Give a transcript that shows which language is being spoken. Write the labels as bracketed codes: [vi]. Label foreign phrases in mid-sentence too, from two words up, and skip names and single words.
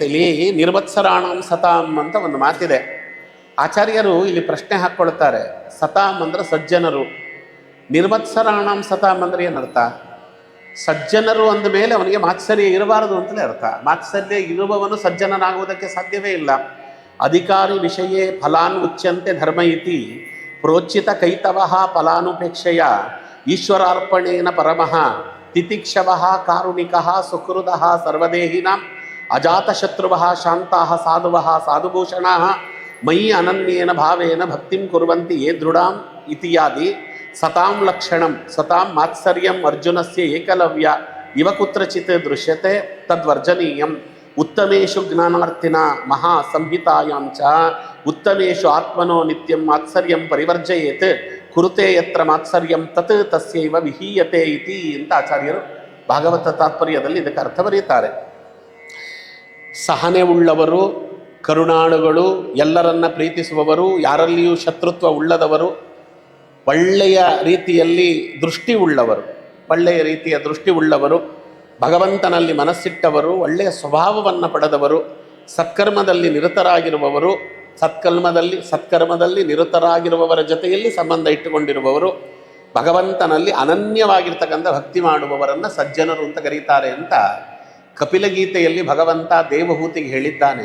[kn] ಇಲ್ಲಿ [sa] ನಿರ್ವತ್ಸರಾಣಾಂ ಸತಾಂ [kn] ಅಂತ ಒಂದು ಮಾತಿದೆ. ಆಚಾರ್ಯರು ಇಲ್ಲಿ ಪ್ರಶ್ನೆ ಹಾಕ್ಕೊಳ್ತಾರೆ. ಸತಾಂ ಅಂದರೆ ಸಜ್ಜನರು, [sa] ನಿರ್ವತ್ಸರಾಣಾಂ ಸತಾಂ [kn] ಅಂದರೆ ಏನರ್ಥ? ಸಜ್ಜನರು ಅಂದ ಮೇಲೆ ಅವನಿಗೆ ಮಾತ್ಸರ್ಯ ಇರಬಾರದು ಅಂತಲೇ ಅರ್ಥ. ಮಾತ್ಸರ್ಯ ಇರುವವನು ಸಜ್ಜನನಾಗುವುದಕ್ಕೆ ಸಾಧ್ಯವೇ ಇಲ್ಲ. [sa] ಅಧಿಕಾರಿ ವಿಷಯೇ ಫಲಾನ್ ಉಚ್ಯಂತೆ ಧರ್ಮ ಇತಿ ಪ್ರೋಚಿತ ಕೈತವಃ ಫಲಾನುಪೇಕ್ಷೆಯ ಈಶ್ವರಾರ್ಪಣೇನ ಪರಮಃ ತಿತಿಕ್ಷವಃ ಕಾರುಣಿಕಃ ಸುಹೃದಃ ಸರ್ವದೇಹಿನಾಂ ಅಜಾತಶತ್ರುವಃ ಶಾಂತಾಃ ಸಾಧುವಃ ಸಾಧುಭೂಷಣಾಃ ಮಯಿ ಅನನ್ಯೇನ ಭಾವೇನ ಭಕ್ತಿಂ ಕುರ್ವಂತಿ ಯೇ ದೃಢಾಂ ಇತಿಯಾದಿ ಸತಾಂ ಲಕ್ಷಣಂ. ಸತಾಂ ಮಾತ್ಸರ್ಯಂ ಅರ್ಜುನಸ್ಯ ಏಕಲವ್ಯ ಇವ ಕುತ್ರಚಿತ್ ದೃಶ್ಯತೆ ತದ್ವರ್ಜನೀಯಂ. ಉತ್ತಮೇಷು ಜ್ಞಾನಾರ್ಥಿನ ಮಹಾ ಸಂಹಿತಾಯಾಂ ಚ ಉತ್ತಮೇಷು ಆತ್ಮನೋ ನಿತ್ಯಂ ಮಾತ್ಸರ್ಯಂ ಪರಿವರ್ಜಯೇತ್ ಕುರುತೆ ಯತ್ರ ಮಾತ್ಸರ್ಯಂ ತತ್ ತಸ್ಯೈವ ವಿಹೀಯತೆ ಇತಿ [kn] ಅಂತ ಆಚಾರ್ಯರು ಭಾಗವತ ತಾತ್ಪರ್ಯದಲ್ಲಿ ಇದಕ್ಕೆ ಅರ್ಥ ಬರೆಯುತ್ತಾರೆ. ಸಹನೆ ಉಳ್ಳವರು, ಕರುಣಾಳುಗಳು, ಎಲ್ಲರನ್ನ ಪ್ರೀತಿಸುವವರು, ಯಾರಲ್ಲಿಯೂ ಶತ್ರುತ್ವ ಉಳ್ಳದವರು, ಒಳ್ಳೆಯ ರೀತಿಯಲ್ಲಿ ದೃಷ್ಟಿ ಉಳ್ಳವರು, ಒಳ್ಳೆಯ ರೀತಿಯ ದೃಷ್ಟಿ ಉಳ್ಳವರು, ಭಗವಂತನಲ್ಲಿ ಮನಸ್ಸಿಟ್ಟವರು, ಒಳ್ಳೆಯ ಸ್ವಭಾವವನ್ನು ಪಡೆದವರು, ಸತ್ಕರ್ಮದಲ್ಲಿ ನಿರತರಾಗಿರುವವರು, ಸತ್ಕರ್ಮದಲ್ಲಿ ನಿರತರಾಗಿರುವವರ ಜೊತೆಯಲ್ಲಿ ಸಂಬಂಧ ಇಟ್ಟುಕೊಂಡಿರುವವರು, ಭಗವಂತನಲ್ಲಿ ಅನನ್ಯವಾಗಿರ್ತಕ್ಕಂಥ ಭಕ್ತಿ ಮಾಡುವವರನ್ನು ಸಜ್ಜನರು ಅಂತ ಕರೀತಾರೆ ಅಂತ ಕಪಿಲಗೀತೆಯಲ್ಲಿ ಭಗವಂತ ದೇವಹೂತಿಗೆ ಹೇಳಿದ್ದಾನೆ.